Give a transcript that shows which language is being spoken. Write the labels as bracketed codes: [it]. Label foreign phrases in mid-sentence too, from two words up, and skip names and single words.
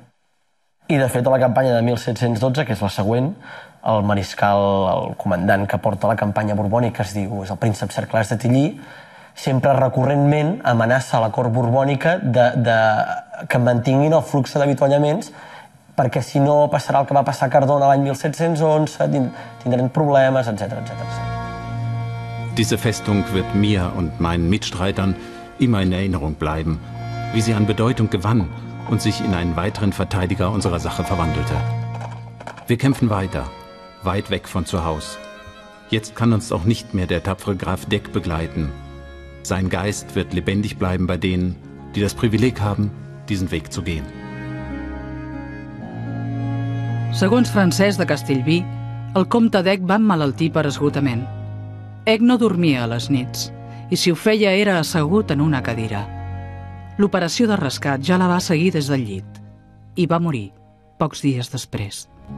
[ca] I, de fet, a la campanya de 1712, que és la següent, el mariscal, el comandant que porta la campanya borbònica, es diu, és el príncep Cerclàs de Tillí, sempre recurrentment amenaça a la cort borbònica que mantinguin el flux d'avituallaments perquè si no passarà el que va passar a Cardona l'any 1711, tindrem problemes, etc. [de] Diese Festung wird mir und meinen Mitstreitern immer in Erinnerung bleiben, wie sie an Bedeutung gewann und sich in einen weiteren Verteidiger unserer Sache verwandelte. Wir kämpfen weiter, weit weg von zu Hause. Jetzt kann uns auch nicht mehr der tapfere Graf Deck begleiten. Sein Geist wird lebendig bleiben bei denen, die das Privileg haben, diesen Weg zu gehen. [ca] Segons Francesc de Castellví, el comte d'Eck va emmalaltir per esgotament. Eck no dormia a les nits i si ho feia era assegut en una cadira. L'operació de rescat ja la va seguir des del llit i va morir pocs dies després.